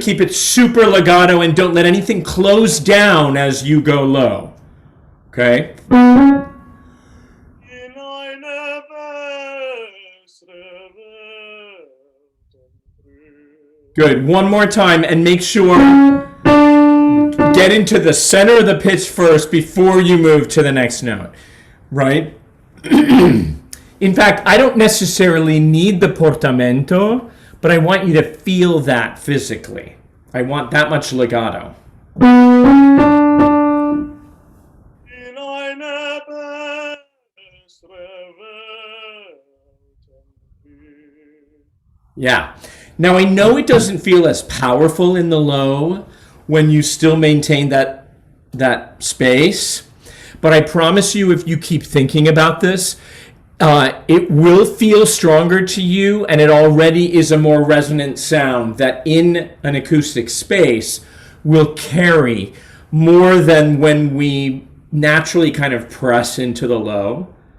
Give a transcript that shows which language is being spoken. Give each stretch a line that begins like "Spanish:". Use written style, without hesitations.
English: Keep it super legato and don't let anything close down as you go low. Okay?
German: In eine bessere Welt entrückt.
English: Good. One more time and make sure get into the center of the pitch first before you move to the next note. Right? In fact, I don't necessarily need the portamento, but I want you to feel that physically. I want that much legato.
German: In eine bessere Welt entrückt.
English: Yeah. Now I know it doesn't feel as powerful in the low when you still maintain that space, but I promise you, if you keep thinking about this, it will feel stronger to you, and it already is a more resonant sound that in an acoustic space will carry more than when we naturally kind of press into the low.